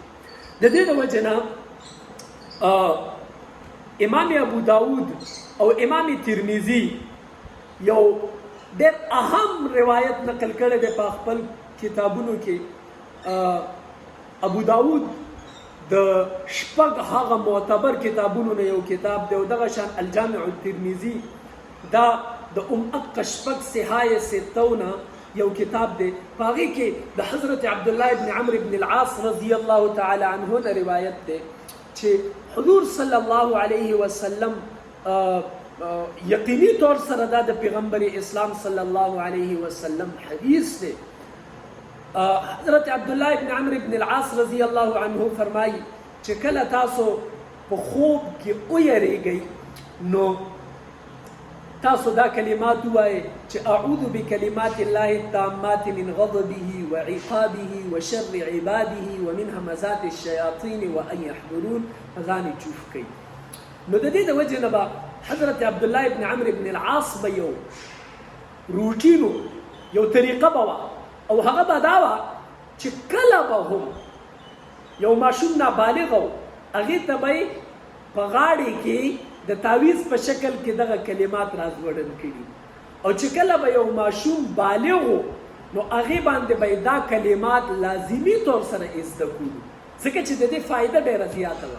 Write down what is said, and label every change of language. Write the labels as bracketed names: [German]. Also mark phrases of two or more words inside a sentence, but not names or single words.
[Pashto] د دې د وجې نه امام ابو داود او امام ترمذي یو ډېر اهم روایت نقل کړی دی په خپل کتابونو کې. ابو داود د شپږ هغه معتبر کتابونو نه یو کتاب دی او دغه شان الجامع الترمذي دا د شپږ صحای ستونه یو کتاب دی. په هغې کې د حضرت عبدالله ابن عمرو ابن العاص [Arabic] رضی الله تعالی عنه [Pashto] نه روایت دی چې حضور [Arabic] صلی الله علیه وسلم [Pashto] یقیني طور سره دا د پیغمبر اسلام [Arabic] صلی الله علیه وسلم [Pashto] حدیث دی. حضرت عبدالله ابن عمرو ابن العاص [Arabic] رضی الله عنه [Pashto] فرمایي چې کله تاسو په خوب کې ویریږئ نو تاسو دا کلمات ووایئ چې [Arabic] اعوذ بکلمات الله التامات من غضبه وعقابه وشر عباده ومن همزات الشیاطین وان یحضرون، [Pashto] ځان یې چوف کوي. نو د دې د وجې نه به حضرت عبدالله ابن عمرو ابن العاص به یو روټینو یو طریقه به وه او هغه به دا وه چې کله به هم یو ماشوم نابالغ و هغې ته به یې په غاړې کې د تعویض په شکل کې دغه کلمات راځوړن کړي او چې کله به یو ماشوم بالغ و نو هغې باندې به دا کلمات لازمي طور سره زده کړو ځکه چې د دې فایده ډېره زیاته وه.